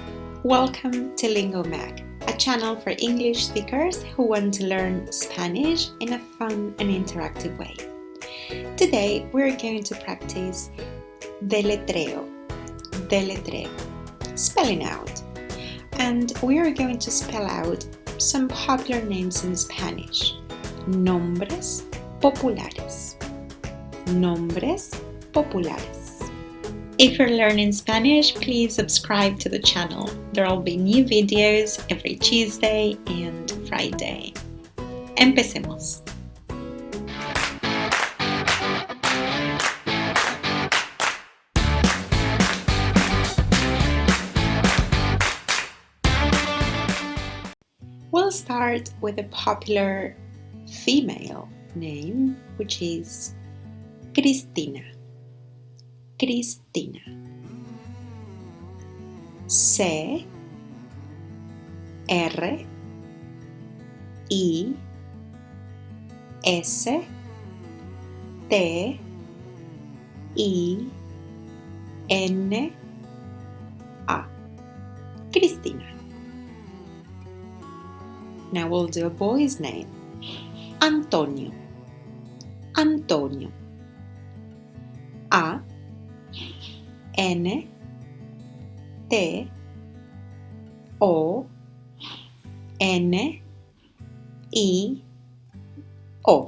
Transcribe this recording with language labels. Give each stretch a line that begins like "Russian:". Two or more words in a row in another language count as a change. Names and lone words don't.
English: Welcome to LingoMag, a channel for English speakers who want to learn Spanish in a fun and interactive way. Today we're going to practice deletreo, spelling out. And we are going to spell out some popular names in Spanish.
Spanish: Nombres populares. Nombres populares.
English: If you're learning Spanish, please subscribe to the channel. There will be new videos every Tuesday and Friday.
Spanish: Empecemos.
English: We'll start with a popular female name, which is Cristina. Cristina. C R I S T I N A. Cristina. Now we'll do a boy's name. Antonio. Antonio. A N T O N I O.